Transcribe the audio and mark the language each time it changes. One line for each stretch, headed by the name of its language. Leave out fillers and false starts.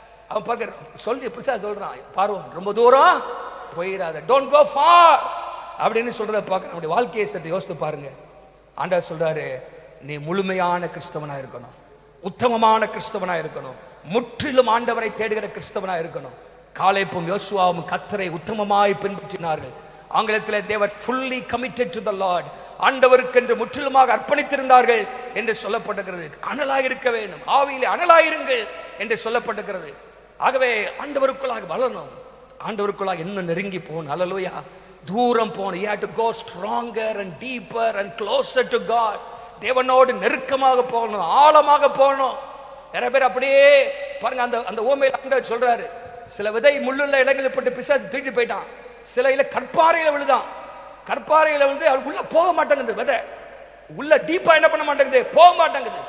Tamil: அவன் பார்க்க சொல்லி புதுசா சொல்றான், பார்வன் ரொம்ப தூரம் போயிடாத,
English: don't go far
Tamil: அப்படின்னு சொல்றத பார்க்க நம்முடைய வாழ்க்கையை சற்று யோசித்து பாருங்க. ஆண்டவர் சொல்றாரு, நீ முழுமையான கிறிஸ்தவனா இருக்கணும், உத்தமமான கிறிஸ்தவனா இருக்கணும், முற்றிலும் ஆண்டவரை தேடுகிற கிறிஸ்தவனா இருக்கணும். காலேப்பும் யோசுவாவும் கர்த்தரை உத்தமமாய் பின்பற்றினார்கள்.
English: ஆங்கிலத்தில் they were fully committed to the Lord.
Tamil: ஆண்டவருக்கு என்று முற்றிலுமாக அர்ப்பணித்திருந்தார்கள் என்று சொல்லப்பட்டிருக்கிறது. அனலாய் இருக்க வேண்டும், ஆவியிலே அனலாயிருங்கள் என்று சொல்லப்பட்டிருக்கிறது. ஆகவே ஆண்டவருக்குள்ளாக வளரணும், ஆண்டவருக்குள்ளாக இன்னும் நெருங்கி போகணும். அல்லேலூயா. தூரம் போகணும்.
English: you have to go stronger and deeper and closer to God.
Tamil: தேவனோடு நெருக்கமாக போகணும், ஆழமாக போகணும். நிறைய பேர் அப்படியே பாருங்க, அந்த ஓமையில ஆண்டவர் சொல்றாரு, சில விதை முள்ளுள்ள இடங்களில் பட்டு பிசாசு தூக்கிட்டு போயிட்டான், சில இல்ல கற்பாறையில விழுதான். கற்பாறையில விழுந்து அது உள்ள போக மாட்டேங்குது, விதை உள்ள டீப்பா என்ன பண்ண மாட்டேங்குது, போக மாட்டேங்குது.